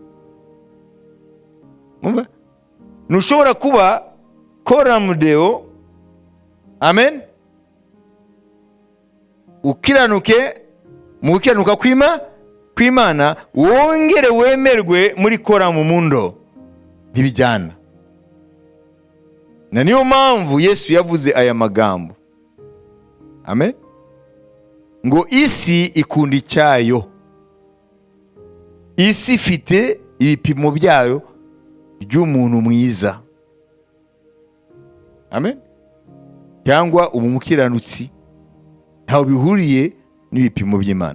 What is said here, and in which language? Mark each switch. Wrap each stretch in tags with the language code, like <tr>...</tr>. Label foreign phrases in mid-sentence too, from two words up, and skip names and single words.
<rw>Umva, ntushobora kuba</rw> <la>coram Deo,</la> <rw>amen, ukiranuke mu gukiranuka kw'Imana, wongere wemerwe muri</rw> <la>coram mundo,</la> <rw>ntibijyana. Na niyo mpamvu Yesu yavuze aya magambo, amen, ngo isi ikunda icyayo. Isi ifite ibipimo byayo by'umuntu mwiza, amen, cyangwa umukiranutsi, ntaho bihuriye n'ibipimo by'Imana.</rw>